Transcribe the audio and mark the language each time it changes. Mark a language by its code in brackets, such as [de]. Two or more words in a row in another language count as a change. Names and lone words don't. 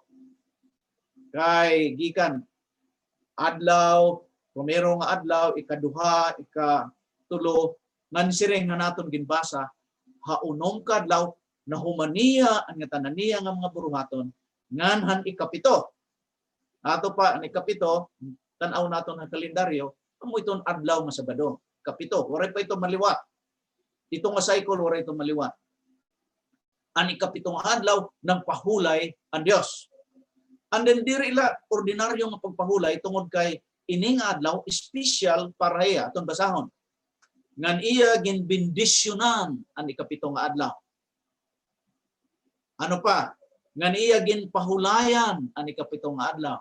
[war] Kay gikan adlaw, primero nga adlaw, ikaduha, ikatulo, ngan siring nga naton ginbasa, haunom ka adlaw nahumaniya ang tananiya nga mga buruhaton ngan han ikapito. Ato pa ang ikapito, tan-aw naton ang kalendaryo, amo iton adlaw nga Sabado. Kapito, waray pa ito maliwat. Ito nga cycle waray ito maliwat. Ang ikapitong adlaw nang pahulay ang Dios. [en] And then [war] diri ila ordinaryo nga pagpahulay tungod kay ining adlaw special para iya aton basahon. Ngan iya ginbendisyonan ang ikapitong adlaw. Ano pa? Ngan iya ginpahulayan ang ikapitong adlaw.